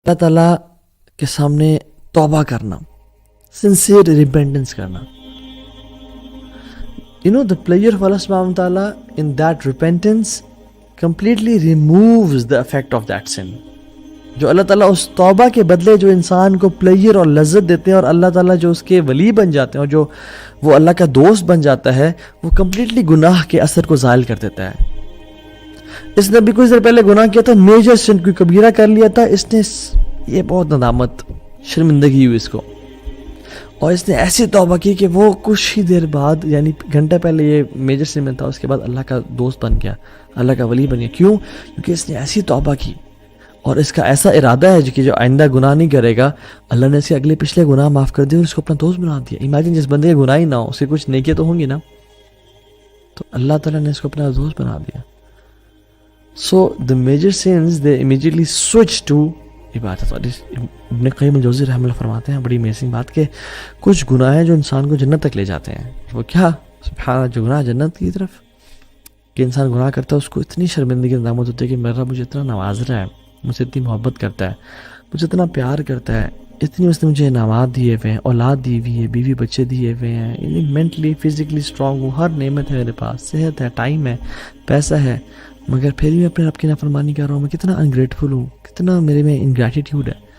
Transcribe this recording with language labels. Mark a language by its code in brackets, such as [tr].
[ur] اللہ تعالیٰ کے سامنے توبہ کرنا, [en] sincere repentance [ur] کرنا. [en] You know, the pleasure of Allah subhanahu wa ta'ala in that repentance completely removes the effect of that sin. [ur] جو اللہ تعالیٰ اس توبہ کے بدلے جو انسان کو پلیجر اور لذت دیتے ہیں, اور اللہ تعالیٰ جو اس کے ولی بن جاتے ہیں اور جو وہ اللہ کا دوست بن جاتا ہے, وہ کمپلیٹلی گناہ کے اثر کو زائل کر دیتا ہے. اس نے بھی کچھ دیر پہلے گناہ کیا تھا, میجر سن, کوئی کبیرہ کر لیا تھا, اس نے یہ بہت ندامت, شرمندگی ہوئی اس کو, اور اس نے ایسی توبہ کی کہ وہ کچھ ہی دیر بعد, یعنی گھنٹہ پہلے یہ میجر سن میں تھا, اس کے بعد اللہ کا دوست بن گیا, اللہ کا ولی بن گیا. کیوں؟ کیونکہ اس نے ایسی توبہ کی, اور اس کا ایسا ارادہ ہے کہ جو آئندہ گناہ نہیں کرے گا, اللہ نے اسے اگلے پچھلے گناہ معاف کر دیا اور اس کو اپنا دوست بنا دیا. امیجن, جس بندے کے گناہ ہی نہ ہو, اسے کچھ نیکیاں تو ہوں گی نا, تو اللہ تعالیٰ نے اس کو اپنا دوست بنا دیا. [en] So the major sins, they immediately switch to عبادت. [ur] اور ابن قیم الجوزی رحمہ اللہ فرماتے ہیں بڑی امیزنگ بات, کہ کچھ گناہ ہیں جو انسان کو جنت تک لے جاتے ہیں. وہ کیا؟ سبحان اللہ, جو گناہ جنت کی طرف, کہ انسان گناہ کرتا ہے, اس کو اتنی شرمندگی ندامت ہوتی ہے کہ میرا مجھے اتنا نواز رہا ہے, مجھ سے اتنی محبت کرتا ہے, مجھے اتنا پیار کرتا ہے, اتنی اس نے مجھے انعامات دیے ہوئے ہیں, اولاد دی ہوئی ہے, بیوی بچے دیے ہوئے ہیں, یعنی مینٹلی فزیکلی اسٹرانگ ہوں, ہر نعمت ہے میرے پاس, صحت ہے, ٹائم ہے, پیسہ ہے, مگر پھر بھی اپنے رب کی نافرمانی کر رہا ہوں. میں کتنا انگریٹفل ہوں, کتنا میرے میں انگریٹیٹیوڈ ہے.